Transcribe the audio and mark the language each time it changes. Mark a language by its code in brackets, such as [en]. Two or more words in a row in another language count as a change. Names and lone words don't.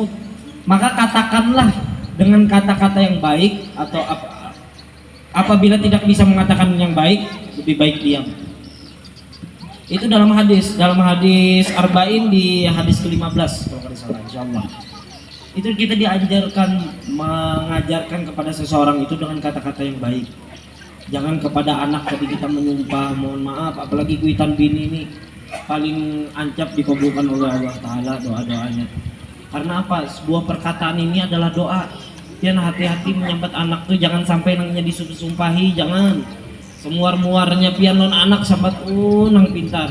[id] Maka katakanlah dengan kata-kata yang baik, atau apabila tidak bisa mengatakan yang baik, lebih baik diam. Itu dalam hadis Arba'in di hadis ke-15 kalau tidak salah, insyaallah. Itu kita diajarkan mengajarkan kepada seseorang itu dengan kata-kata yang baik. Jangan kepada anak tadi kita menyumpah, mohon maaf, apalagi kuitan bini ini paling ancap dikabulkan oleh Allah Ta'ala doa-doanya. Karena apa? Sebuah perkataan ini adalah doa. Jangan hati-hati menyambat anak tuh, jangan sampai nangnya disumpahi, jangan. [bjn] Semuar-muarnya pian non anak sambat nang pintar.